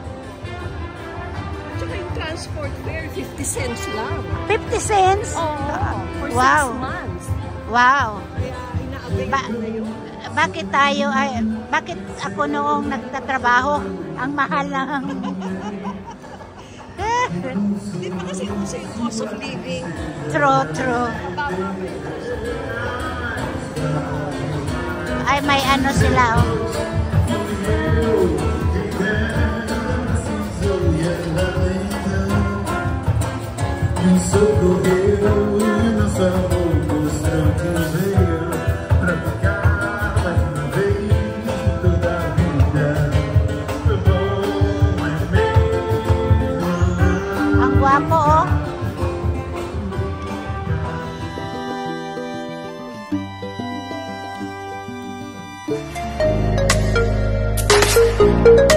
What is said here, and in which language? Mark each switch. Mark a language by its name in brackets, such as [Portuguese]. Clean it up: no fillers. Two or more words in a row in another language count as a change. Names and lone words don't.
[Filipino] Tsaka yung [English] transport fare, [Filipino] 50 cents lang. [English] 50 cents? For Wow. 6 months. Wow. [Filipino] Kaya ina-avail na yun. Bakit ako noong nagtatrabaho, ang mahal lang. Hindi pa kasi uso yung [English] cost of living. True. [Filipino] Ay, may ano sila, [Portuguese] Socorreu e nos amou dos trancos veio pra ficar mais uma vez toda a vida. Bom é mesmo. [Filipino] Ang gwapo, oh.